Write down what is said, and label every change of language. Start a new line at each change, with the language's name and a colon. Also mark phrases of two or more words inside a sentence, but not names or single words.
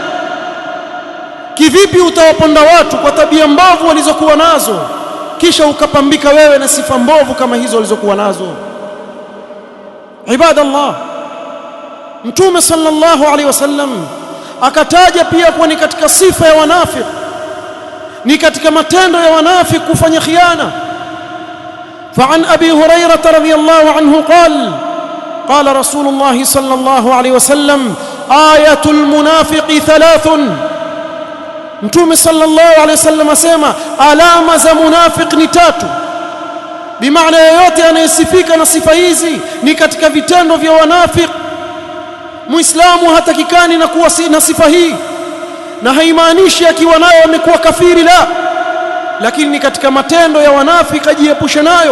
Swahili: Kivipi utawaponda watu kwa tabia mbovu walizokuwa nazo, kisha ukapambika wewe na sifa mbovu kama hizo walizokuwa nazo? Ibadallah, Mtume
Arabic: صلى الله عليه وسلم
Swahili: akataja pia kuwa ni katika sifa ya wanafiki, ni katika matendo ya wanafiki kufanya khiana.
Arabic: فعن أبي هريرة رضي الله عنه قال رسول الله صلى الله عليه وسلم: آية المنافق ثلاث.
Swahili: Mtume
Arabic: صلى الله عليه وسلم
Swahili: asema alama za munafiki ni tatu. Bimaana yoyote anayesifika na sifa hizi ni katika vitendo vya wanafiki. Muislamu hatakikani na kuwa na sifa hii, na haimaanishi akiwa nayo amekuwa kafiri, la, lakini ni katika matendo ya wanafiki, ajiepushe nayo.